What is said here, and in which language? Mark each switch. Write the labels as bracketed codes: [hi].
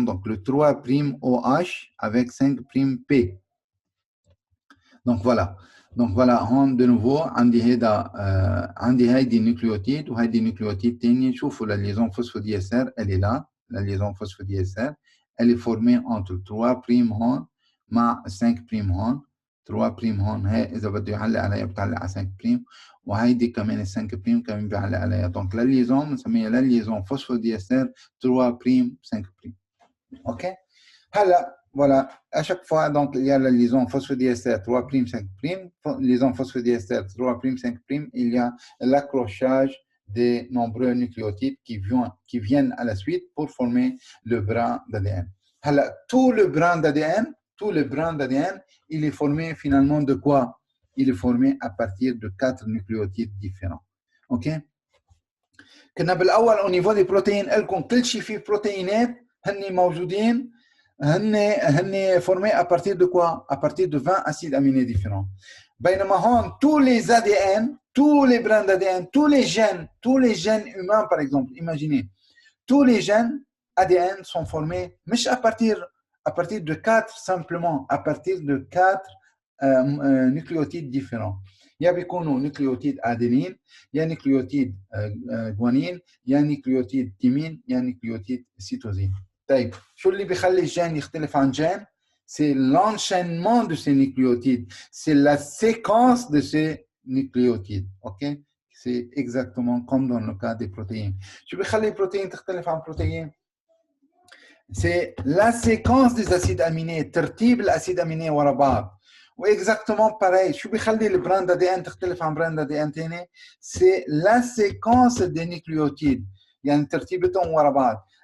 [fr] Donc, le 3' OH avec 5' P. Donc, voilà. Donc, voilà, de nouveau, on dit des nucléotides, ou des nucléotides, la liaison phosphodiester, elle est là, la liaison phosphodiester, elle est formée entre 3' [ar] هون مع 5' هون. 3' هون هي إذا بده يعلق عليها بتعلق على 5'، وهيدي كمان 5' كمان بيعلق عليها. [fr] Donc, la liaison, [ar] بنسميها [fr] la liaison phosphodiester 3', 5'. OK? هلا voilà, à chaque fois, donc, il y a la liaison phosphodiester 3', 5', liaison phosphodiester 3', 5', il y a l'accrochage des nombreux nucléotides qui viennent à la suite pour former le brin d'ADN. Tout le brin d'ADN, il est formé finalement de quoi? Il est formé à partir de 4 nucléotides différents. OK? [ar] كنا بالأول [fr] au niveau des protéines, [ar] لكم كل شيء فيه بروتينات هن موجودين هن [fr] formés à partir de quoi? À partir de 20 acides aminés différents. [ar] بينما هون [fr] tous les ADN, tous les brins d'ADN, tous les gènes humains par exemple, imaginez, tous les gènes ADN sont formés مش à partir de 4 simplement, à partir de 4 nucléotides différents. [ar] يا بيكونوا نيوكليوتيد ادينين، يا نيوكليوتيد جوانين، يا نيوكليوتيد تيمين، يا نيوكليوتيد سيتوزين. طيب شو اللي بيخلي الجين يختلف عن جين؟ [fr] C'est l'enchaînement de ces nucléotides, c'est la séquence de ces nucléotides. OK? C'est exactement comme dans le cas des protéines. [ar] شو بيخلي البروتين تختلف عن البروتين؟ [fr] C'est la séquence des acides aminés, [ar] ترتيب الأسيد أميني ورا بعض. واكزاكتومون باreil. شو بيخلي البراند دي ان تختلف عن براند دي ان ثاني؟ سي لا سيكونس دي نيوكليوتيد، يعني ترتيبتهم ورا بعض.